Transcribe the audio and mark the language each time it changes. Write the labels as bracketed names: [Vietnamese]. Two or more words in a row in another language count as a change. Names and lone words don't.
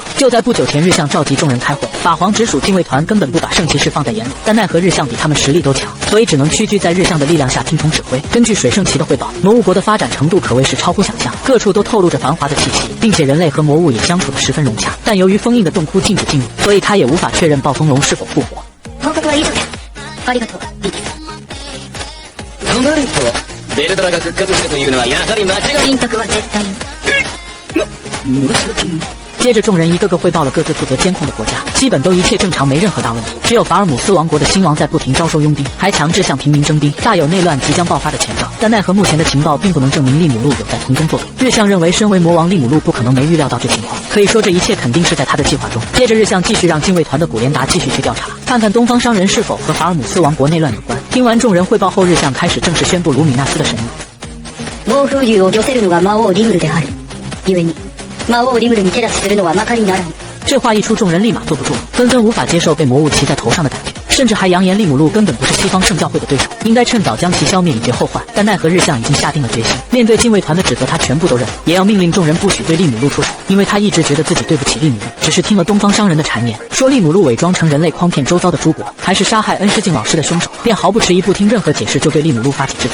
[Chinese] 就在不久前，日向召集众人开会，法皇直属禁卫团根本不把圣骑士放在眼里，但奈何日向比他们实力都强，所以只能屈居在日向的力量下听从指挥。根据水圣骑的汇报，魔物国的发展程度可谓是超乎想象，各处都透露着繁华的气息，并且人类和魔物也相处得十分融洽。但由于封印的洞窟禁止进入，所以他也无法确认暴風龍是否复活。 [Japanese] 報告は以上だ。ありがとう。となると、ベルドラが復活したというのはやはり間違い。陰徳は絶対に。 [Chinese] 接着众人一个个汇报了各自负责监控的国家，基本都一切正常，没任何大问题。只有法尔姆斯王国的新王在不停招收佣兵，还强制向平民征兵，大有内乱即将爆发的前兆。但奈何目前的情报并不能证明利姆路有在从中作梗。日向认为身为魔王，利姆路不可能没预料到这情况，可以说这一切肯定是在他的计划中。接着日向继续让禁卫团的古莲达继续去调查，看看东方商人是否和法尔姆斯王国内乱有关。听完众人汇报后，日向开始正式宣布卢米纳斯的神谕。 [Japanese] 暴風竜を御せるのが魔王リムルである。故に魔王リムルに手出しするのはまかりならぬ。 [Chinese] 这话一出，众人立马坐不住了，纷纷无法接受被魔物骑在头上的感觉，甚至还扬言利姆路根本不是西方圣教会的对手，应该趁早将其消灭以绝后患。但奈何日向已经下定了决心，面对禁卫团的指责，他全部都认，也要命令众人不许对利姆路出手，因为他一直觉得自己对不起利姆路，只是听了东方商人的谗言，说利姆路伪装成人类诓骗周遭的诸国，还是杀害恩师敬老师的凶手，便毫不迟疑，不听任何解释就对利姆路发起制裁。